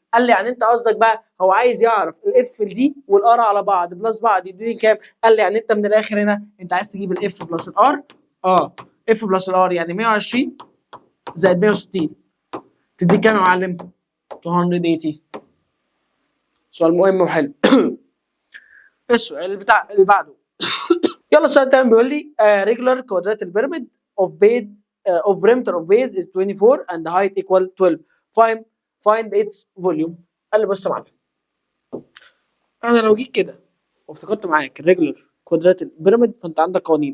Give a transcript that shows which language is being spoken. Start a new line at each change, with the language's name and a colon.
Arabic: قال لي يعني انت قصدك بقى هو عايز يعرف الاف دي والار على بعض بلس بعض يدوني كام؟ قال لي يعني انت من الاخر هنا انت عايز تجيب الاف بلس الار اف بلس الار يعني 120 زائد 160 تديك كام يا معلم؟ 280. سؤال مهم وحلو.
English: السؤال اللي بعده يلا السؤال الثاني بيقول لي regular quadratic pyramid of base of perimeter of base is 24 and height equal 12 find its volume.
Arabic: قال لي بص يا معلم انا لو جيت كده وافتكرت معاك regular quadratic pyramid فانت عندك قوانين.